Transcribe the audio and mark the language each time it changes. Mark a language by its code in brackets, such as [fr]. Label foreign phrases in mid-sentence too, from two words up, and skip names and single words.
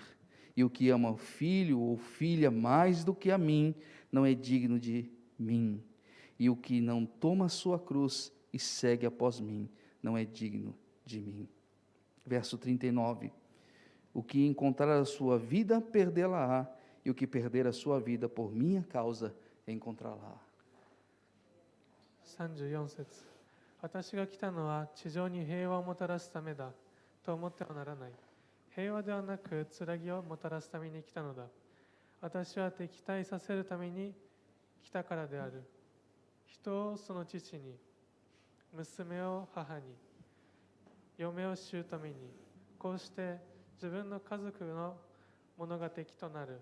[pt] E o que ama o filho ou filha mais do que a mim, não é digno de mim. E o que não toma a sua cruz e segue após mim, não é digno de mim. Verso 39. O que encontrar a sua vida, perdê-la-á, e o que perder a sua vida por minha causa, encontrá-la-á. [ja] 34節。私が来たのは地上に平和をもたらすためだと思ってはならない。平和ではなく剣をもたらすために来たのだ。私は敵対させるために来たからである。人をその父に、 娘を母に、嫁を姑に、こうして自分の家族のものが敵となる。